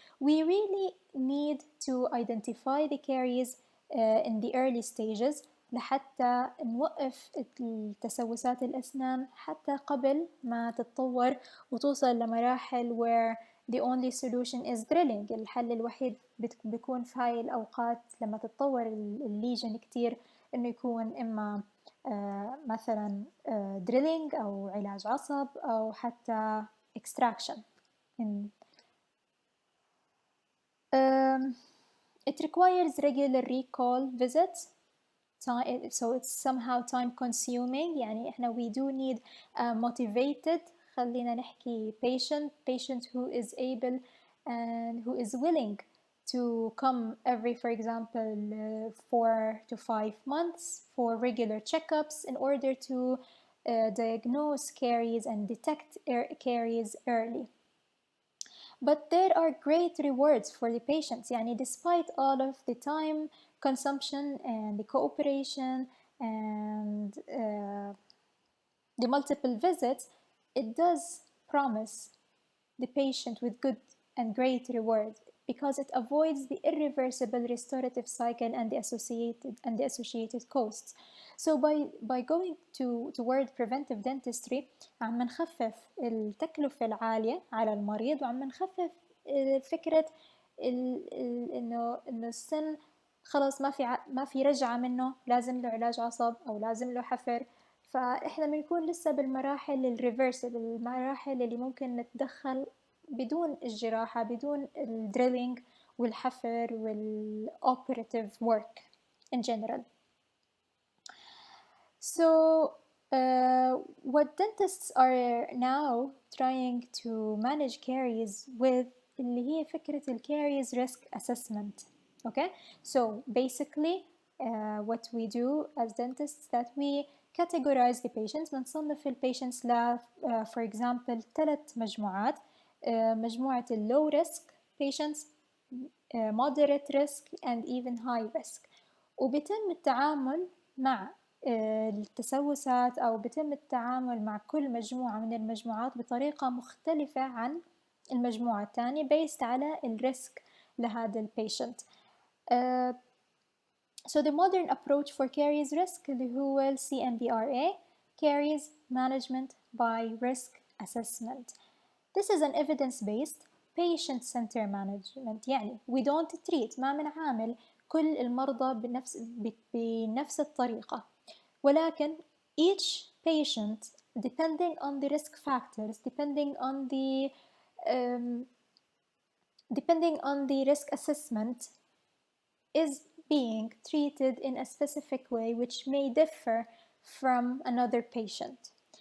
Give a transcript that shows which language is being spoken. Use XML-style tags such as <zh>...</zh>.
<en>We really need to identify the caries in the early stages</en> <ar>لحتى نوقف التسوسات الأسنان حتى قبل ما تتطور وتوصل لمراحل</ar> <en>where the only solution is drilling.</en> <ar>الحل الوحيد بيكون في هاي الأوقات لما تتطور الليجن كتير إنه يكون إما مثلا drilling أو علاج عصب أو حتى extraction.</ar> <en>It requires regular recall visits, so it's somehow time consuming. يعني إحنا we do need a motivated</en> <ar>خلينا نحكي</ar> <en>patient who is able and who is willing to come every, for example, 4 to 5 months for regular checkups in order to diagnose caries and detect caries early. But there are great rewards for the patients. يعني despite all of the time consumption and the cooperation and the multiple visits, it does promise the patient with good and great reward because it avoids the irreversible restorative cycle and the associated costs. So by going toward preventive dentistry</en> <ar>عم نخفف التكلفة العالية على المريض وعم نخفف فكرة إنه السن خلاص ما في رجعة منه، لازم له علاج عصب أو لازم له حفر. فإحنا بنكون لسه بالمراحل الريفرسبل، المراحل اللي ممكن نتدخل بدون الجراحة، بدون الدريلينج والحفر وال</ar> <en>operative work in general. So what dentists are now trying to manage caries with</en> <ar>اللي هي فكرة</ar> <en>caries risk assessment. Okay, so basically what we do as dentists that we categorize the patients.</en> <ar>بنصنف patients ل</ar> <en>for example</en> <ar>3 مجموعات.</ar> <en>مجموعة low risk patients, moderate risk and even high risk.</en> <ar>وبيتم التعامل مع التسوسات أو بتم التعامل مع كل مجموعة من المجموعات بطريقة مختلفة عن المجموعة الثانية based على الريسك لهذا البيشنت.</ar> <en>So the modern approach for caries risk اللي هو ال CMBRA, caries management by risk assessment. This is an evidence-based patient-centered management. يعني we don't treat</en> <ar>ما بنعامل كل المرضى بنفس الطريقة، ولكن</ar> <en>each patient depending on the risk factors, depending on the risk assessment is being treated in a specific way which may differ from another patient.</en>